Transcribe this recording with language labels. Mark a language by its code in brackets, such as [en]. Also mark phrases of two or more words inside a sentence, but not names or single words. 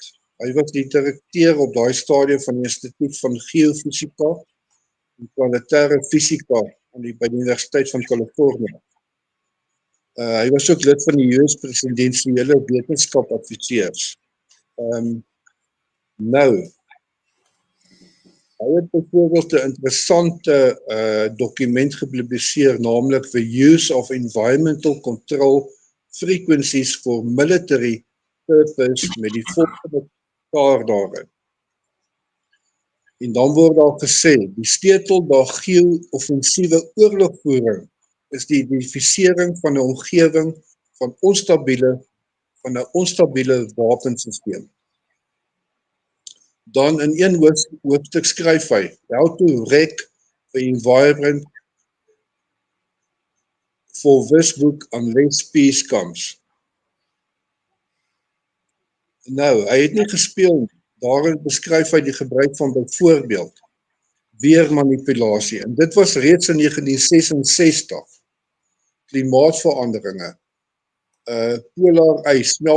[af] Hy was die direkteur op daai stadium van die Instituut van Geofisika en Planetêre Fisika by die Universiteit van Californië. Hy was ook lid van die US presidensiële wetenskapsadviseurs. Nou, hy het byvoorbeeld 'n interessante dokument gepubliseer, naamlik The Use of Environmental Control Frequencies for Military Purpose met die volgende kaart daarin. En dan word daar gesê, die sleutel daar geo-offensiewe oorlogvoering is die identifisering van 'n omgewing van 'n onstabiele wapensisteem. Dan in een hoofstuk skryf hy, [en] how to wreck the environment for this book unless peace comes. [af] Nou, hy het nie gespeel, daarin beskryf hy die gebruik van byvoorbeeld weermanipulasie, en dit was reeds in 1966, klimaatveranderinge, polar ys,